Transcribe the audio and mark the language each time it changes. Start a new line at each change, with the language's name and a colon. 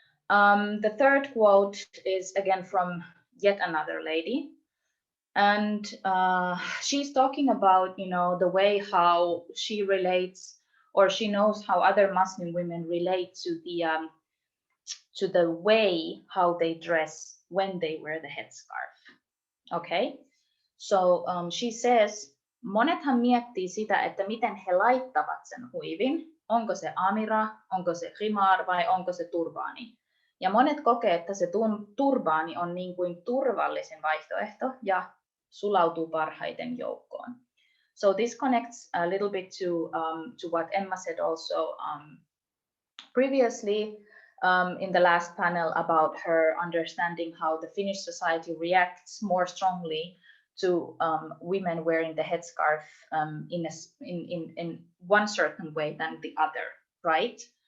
English: The third quote is again from yet another lady. And she's talking about, the way how she relates, or she knows how other Muslim women relate to the way how they dress when they wear the headscarf. Okay, so she says,
Finnish: monethan miettii sitä, että miten he laittavat sen huivin. Onko se amira, onko se khimar vai onko se turbaani. Ja monet kokee, että se turbaani on niin kuin turvallisin vaihtoehto ja sulautuu parhaiten joukkoon.
English: So this connects a little bit to what Emma said also previously in the last panel about her understanding how the Finnish society reacts more strongly to women wearing the headscarf in one certain way than the other, right?